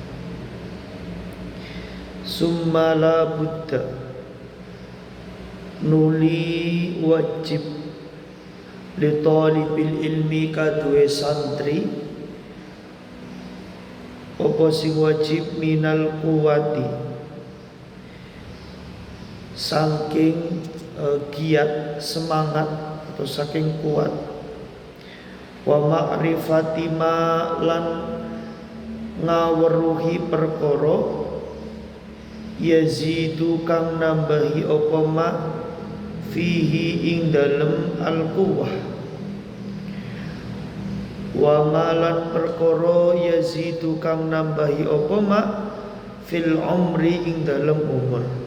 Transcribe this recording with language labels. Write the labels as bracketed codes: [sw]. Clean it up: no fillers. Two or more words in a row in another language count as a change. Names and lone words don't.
[ar] Summa la buddha [jv] nuli wajib [ar] li talibil ilmi [jv] kaduwe santri apa sing wajib [ar] minal kuwati [jv] saking giat semangat atau saking kuat [ar] wa ma'rifati ma [jv] lan ngaweruhi perkara yazidu kang nambahi apa [ar] ma fihi [jv] ing dalem al-quwwah [ar] wa malan [jv] perkara yazidu kang nambahi apa [ar] ma fil umri [jv] ing dalem umur.